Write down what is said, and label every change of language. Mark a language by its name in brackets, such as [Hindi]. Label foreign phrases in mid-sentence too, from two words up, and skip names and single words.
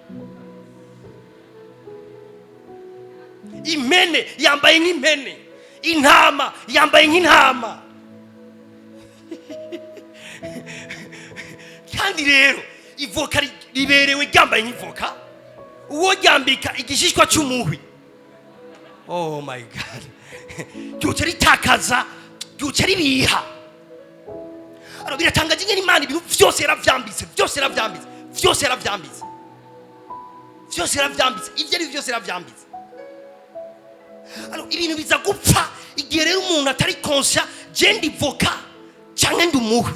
[Rundi] Impene yambaye nk'impene. Intama yambaye nk'intama. Kandi rero ivoka riberewe ryambaye nk'ivoka, uwo ryambika igishishwa cy'umuhwi. [English] Oh my God. [Rundi] Cyuce ritakaza, cyuce ribiha. Aro biratangaje ingene Imana ibintu vyose yaravyambitse, vyose yaravyambitse, vyose yaravyambitse. Vyose yaravyambitse, ivyo ari vyose yaravyambitse. Aro ibintu biza gupfa igihe rero umuntu atari conscious jendi voka canke ndi umuhwi.